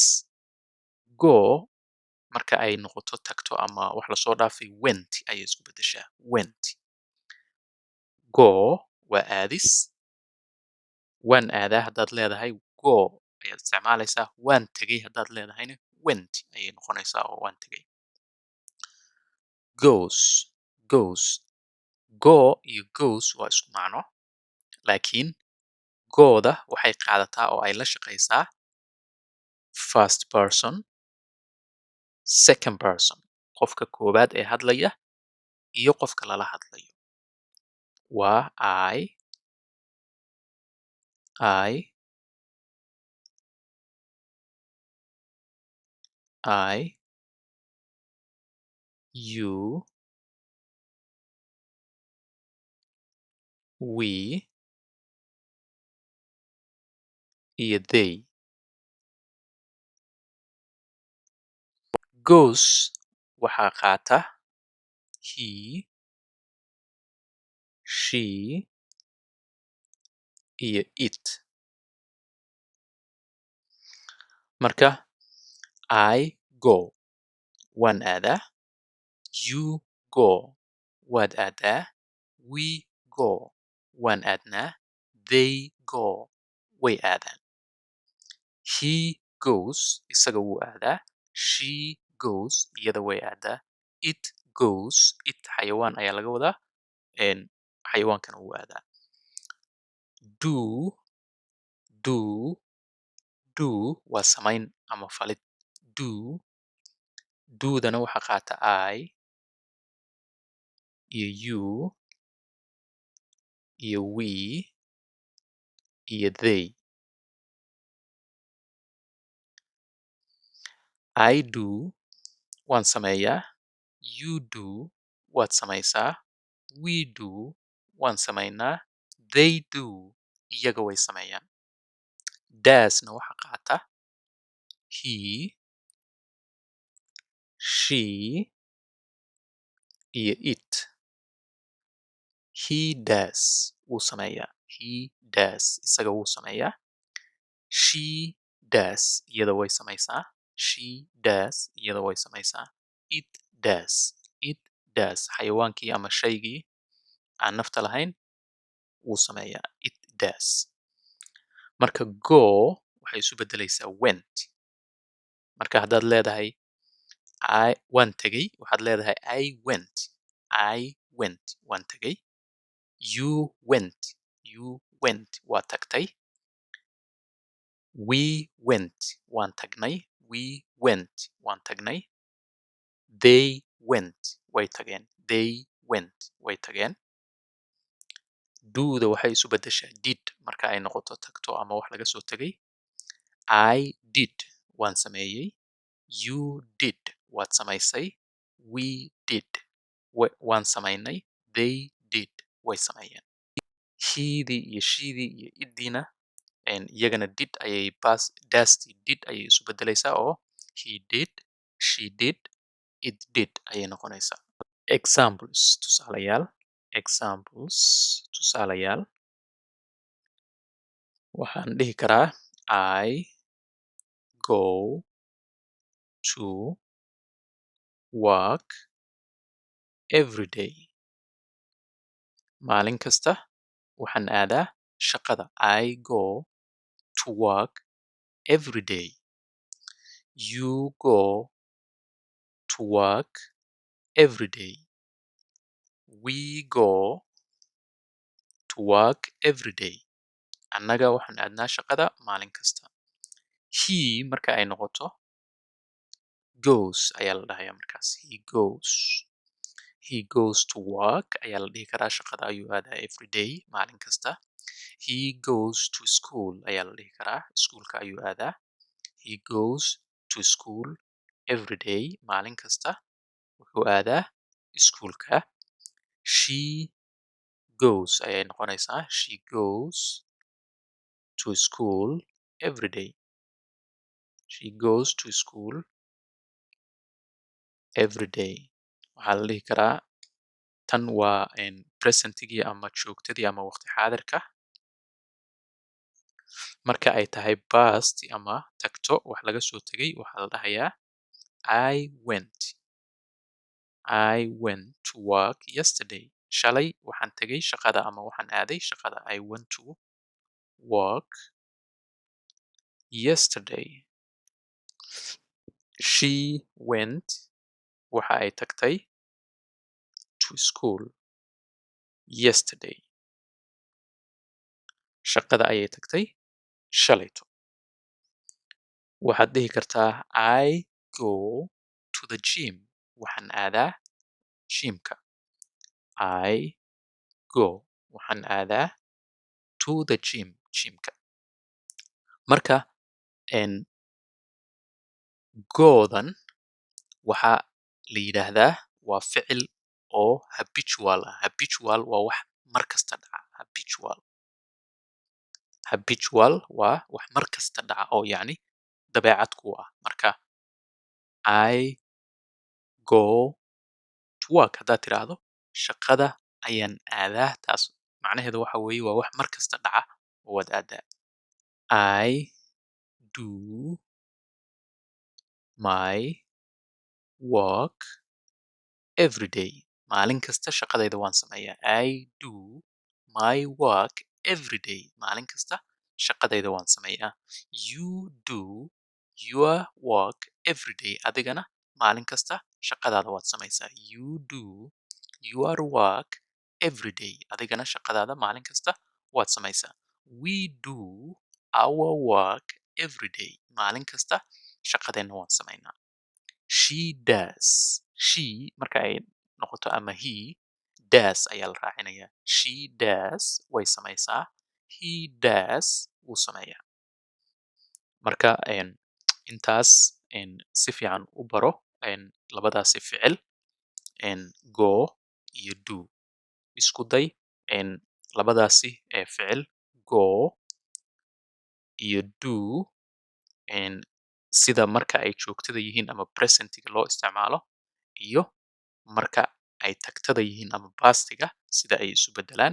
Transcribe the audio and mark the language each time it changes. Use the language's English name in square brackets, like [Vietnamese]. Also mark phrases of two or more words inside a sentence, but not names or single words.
[Somali] Go marka ay noqoto tagto ama wax lasoo dhaafay went ayay isku bedeshaa. Went. Go waa aadis. Waan aadaa haddaad leedahay go ayaad isticmaalaysaa. Waan tegey haddaad leedahayna went ayay noqonaysaa oo waan tegey. [English] Goes goes. [Somali] Go iyo goes waa isku macno. Laakiin gooda waxay qaadataa oo ay la shaqaysaa [English] first person, second person. [Somali] Qofka koobaad ee hadlaya iyo qofka lala hadlayo. Waa [English] I, you, we, [Somali] iyo they. Goes waxaa qaata [English] he, she, [Somali] iyo it. Marka [English] I go [Somali] waan aadaa. [English] You go [Somali] waad aadaa. [English] We go [Somali] waan aadnaa. [English] They go [Somali] way aadaan. [English] He goes [Somali] isaga wuu aadaa. [English] She goes [Somali] iyada way aadaa. [English] It goes it [Somali] xayawaan ayaa laga wadaa. Xayawaankana wuu aadaa. [English] Do do do [Somali] waa samayn ama falid. Do doodana waxaa qaata I iyo you iyo we iyo they. [English] I do [Somali] waan sameeyaa. [English] You do [Somali] waad samaysaa. [English] We do [Somali] waan samaynaa. [English] They do [Somali] iyaga way sameeyaan. Doesna waxa qaata [English] he, she [Somali] iyo it. [English] He does [Somali] wuu sameeyaa. [English] He does [Somali] isaga wuu sameeyaa. [English] She does [Somali] iyada way samaysaa. [English] She does [Somali] iyada way samaysaa. [English] It does it does [Somali] xayawaankii ama shaygii aan nafta lahayn wuu sameeyaa. [English] It does. [Somali] Marka go waxay isu beddelaysaa went. Marka haddaad leedahay waan tegey waxaad leedahay [English] I went [Somali] waan tegey. [English] You went [Somali] waa tagtay. [English] We went [Somali] waan tagnay. [English] We went [Somali] waan tagnay. [English] They went [Somali] way tageen. [English] They went [Somali] way tageen. Do'da waxay isu beddeshaa did marka ay noqoto tagto ama wax laga soo tegay. [English] I did [Somali] waan sameeyey. [English] You did [Somali] waad samaysay. [English] We did [Somali] waan samaynay. [English] They did [Somali] way sameeyeen. He'dii iyo she'dii iyo iddiina iyagana did ayay dastii did ayay isu beddelaysaa oo [English] he did, she did, it did [Somali] ayay noqonaysaa. [English] Examples [Somali] tusaalayaal waxaan dhihi karaa [English] I go to work every day. [Somali] Maalin kasta waxaan aadaa shaqada. [English] I go to work every day. You go to work every day. We go to work every day. [Somali] Annaga waxaan aadnaa shaqada maalin kasta. He marka ay noqoto goes ayaa la dhahayaa markaas. [English] He goes to work [Somali] ayaa la dhihi karaa. Shaqada ayuu aadaa [English] every day [Somali] maalin kasta. [English] He goes to school [Somali] ayaa la dhihi karaa. Iskuulka ayuu aadaa. [English] He goes to school every day [Somali] maalin kasta wuxuu aadaa iskuulka. [English] She goes [Somali] ayay noqonaysaa. [English] She goes to school every day. She goes to school every day. [Somali] Waxaa la dhihi karaa tan waa presentigii ama joogtadii ama waqti xaadirka. Marka ay tahay past ama tagto wax laga soo tegay waxaa la dhahayaa [English] I went to work yesterday. [Somali] Shalay waxaan tegay shaqada ama waxaan aaday shaqada. [English] I went to work yesterday. She went [Somali] waxa ay tagtay [English] to school yesterday. [Somali] Shaqada ayay tagtay shalayto. Waxaad dhihi kartaa [English] I go to the gym. [Somali] Waxaan aadaa gymka. [English] I go [Somali] waxaan aadaa [English] to the [Somali] gymka. Marka goodan waxaa la yidhaahdaa waa ficil oo habitual ah. Habitual waa wax mar kasta dhaca. Habitual waa wax mar kasta dhaca oo yacni dabeecad ku ah. Marka [English] I go to work [Somali] haddaad tiraahdo shaqada ayaan aadaa taas macnaheedu waxa weeye waa wax mar kasta dhaca oo waad aadaa. [English] I do my work every day. [Somali] Maalin kasta shaqadayda waan sameeyaa. [English] I do my work every day. [Somali] Maalin kasta shaqadayda waan sameeyaa. [English] You do your work every day. [Somali] Adigana maalin kasta shaqadaada waad samaysaa. [English] You do your work every day. [Somali] Adigana shaqadaada maalin kasta waad samaysaa. [English] We do our work every day. [Somali] Maalin kasta shaqadeenna waan samaynaa. [English] She does. [Somali] She marka ay noqoto ama [English] he does [Somali] ayaa la raacinayaa. [English] She does [Somali] way samaysaa. [English] He does [Somali] wuu sameeyaa. Marka intaas si fiican u baro labadaasi ficil go iyo do. Isku day labadaasi ficil go iyo do sida marka ay joogtada yihiin ama presentiga loo isticmaalo iyo marka ay tagtada yihiin ama pastiga sida ay isu bedelaan.